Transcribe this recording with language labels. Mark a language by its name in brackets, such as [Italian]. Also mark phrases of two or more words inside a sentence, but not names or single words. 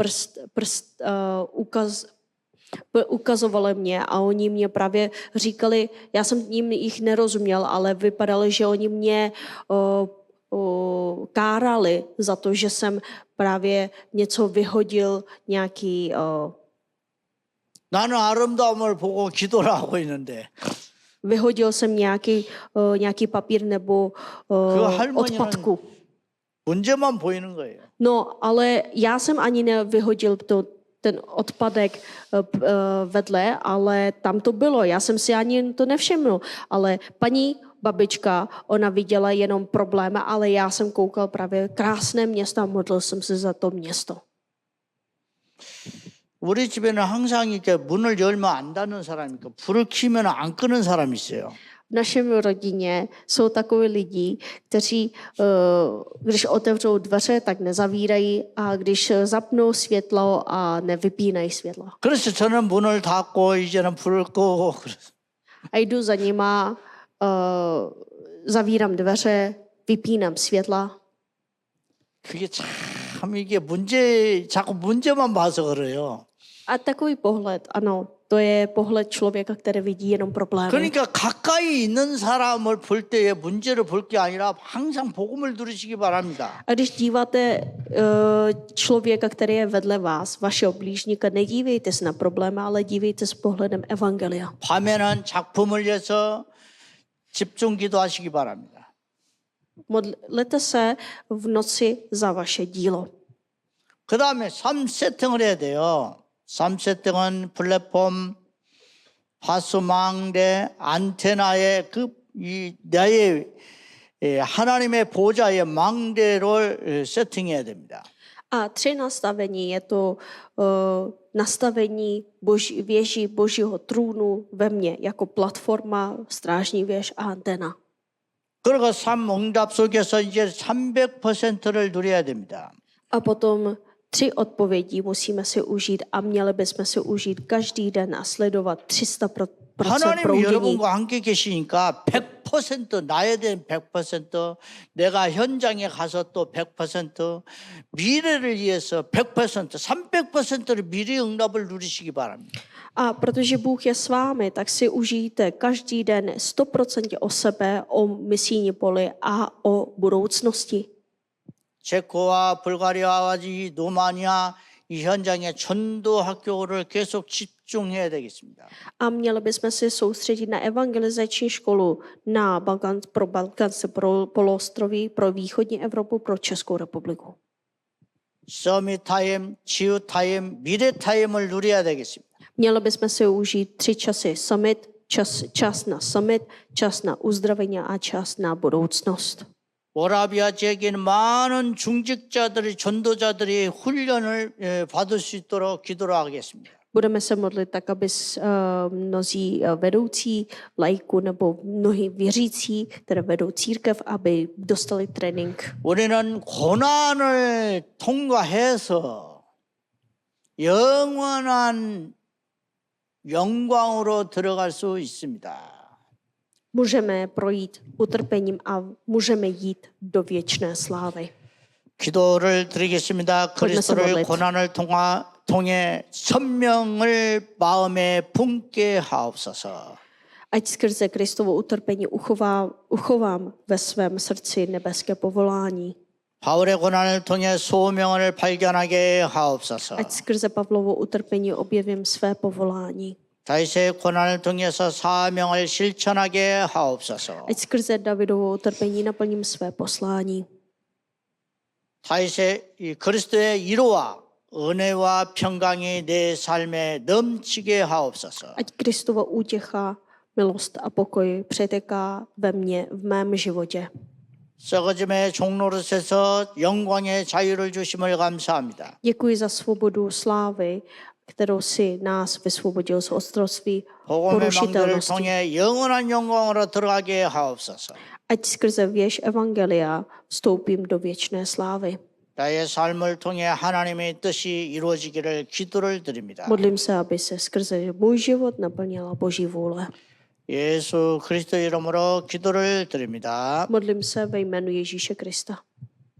[Czech] ukazovali mě a oni mě právě říkali, já jsem jich nerozuměl, ale vypadalo, že oni mě kárali za to, že jsem právě něco vyhodil, nějaký... [Korean] 나는 아름다움을 보고 기도를 하고 있는데 [Czech] Vyhodil jsem nějaký papír nebo odpadku. [Korean] 문제만 보이는 거예요. [Czech] No, ale já jsem ani nevyhodil ten odpadek vedle, ale tam to bylo. Já jsem si ani to nevšiml. Ale paní babička, ona viděla jenom problémy, ale já jsem koukal právě krásné město a modlil jsem se za to město. [Korean] 우리 집에는 항상 이렇게 문을 열면 안 닫는 사람이 있고 불을 켜면 안 끄는 사람이 있어요. [Czech] V našem rodině jsou takoví lidi, kteří, když otevřou dveře, tak nezavírají a když zapnou světlo a nevypínají světlo. [Korean] 그래서 저는 문을 닫고 이제는 불을 끄고 [Czech] A jdu za nima, zavírám dveře, vypínám světla. [Korean] 그게 참 이게 자꾸 문제만 봐서 그래요. [Czech] A takový pohled, ano, to je pohled člověka, který vidí jenom problémy. [Korean] 그러니까 가까이 있는 사람을 볼 때에 문제를 볼 게 아니라 항상 복음을 들으시기 바랍니다. [Czech] A když díváte člověka, který je vedle vás, vašeho blížníka, nedívejte se na problémy, ale dívejte s pohledem evangelia. [Korean] 밤에는 작품을 위해서 집중 기도하시기 바랍니다. [Czech] Modlete se v noci za vaše dílo. [Korean] 그 다음에 3세팅을 해야 돼요. 3세팅은 플랫폼, 파수망대, 안테나의 나의 하나님의 보좌의 망대를 세팅해야 됩니다. [Czech] A 3 nastavení je to nastavení věží Božího trůnu ve mně jako platforma, strážní věž a antena. [Korean] 그리고 3응답 속에서 이제 300%를 누려야 됩니다. [Czech] A potom 3 odpovědí musíme si užít a měli bychom si užít každý den a sledovat 300% [Korean] 하나님이 [Czech] proudění. [Korean] 여러분과 함께 계시니까 100% 나에 대한 100% 내가 현장에 가서 또 100% 미래를 위해서 100% 300%를 미래 응답을 누리시기 바랍니다. [Czech] A protože Bůh je s vámi, tak si užijte každý den 100% o sebe, o misijní poli a o budoucnosti. [Korean] 체코와 불가리아와 이 로마니아 이 현장에 전도 학교를 계속 집중해야 되겠습니다. [Czech] A měli bychom se soustředit na evangelizační školu pro Balkánské poloostroví, pro východní Evropu, pro Českou republiku. [Korean] 서밋 타임, 치유 타임, 미래 타임을 누려야 되겠습니다. [Czech] Měli bychom si užít 3 časy summit, čas na summit, čas na uzdravení a čas na budoucnost. [Korean] 모라비아 지역에는 많은 중직자들이 전도자들이 훈련을 받을 수 있도록 기도를 하겠습니다. [Czech] Budeme se modlit tak, aby mnozí vedoucí laiků nebo mnohí věřící, které vedou církev, aby dostali trénink. [Korean] 우리는 고난을 통과해서 영원한 영광으로 들어갈 수 있습니다. [Czech] Můžeme projít utrpením a můžeme jít do věčné slávy. [Korean] 기도를 드리겠습니다. 그리스도를 고난을 통과 통해 선명을 마음에 품게 하옵소서. [Czech] Ať skrze Kristovo utrpení uchovám ve svém srdci nebeské povolání. [Korean] 바울의 고난을 통해 소명을 발견하게 하옵소서. [Czech] Ať skrze Pavlovo utrpení objevím své povolání. [Korean] 다윗의 고난을 통해서 사명을 실천하게 하옵소서. [Czech] Ať skrze Davidovo utrpení naplním své poslání. [Korean] 다윗의 이 그리스도의 위로와 은혜와 평강이 내 삶에 넘치게 하옵소서. [Czech] Ať Kristova útěcha, milost a pokoj přeteká ve mně, v mém životě. [Korean] 썩어짐의 종로릇에서 영광의 자유를 주심을 감사합니다. [Czech] Děkuji za svobodu slávy, kterou si nás vysvobodil z otroctví [Korean] 복음의 망대를 [Czech] porušitelnosti. [Korean] 통해 영원한 영광으로 들어가게 하옵소서. [Czech] Ať skrze věž Evangelia vstoupím do věčné slávy. [Korean] 나의 삶을 통해 하나님의 뜻이 이루어지기를 기도를 드립니다. [Czech] Modlím se, aby se skrze můj život naplnila Boží vůle. [Korean] 예수 그리스도 이름으로 기도를 드립니다. [Czech] Modlím se ve jménu Ježíše Krista.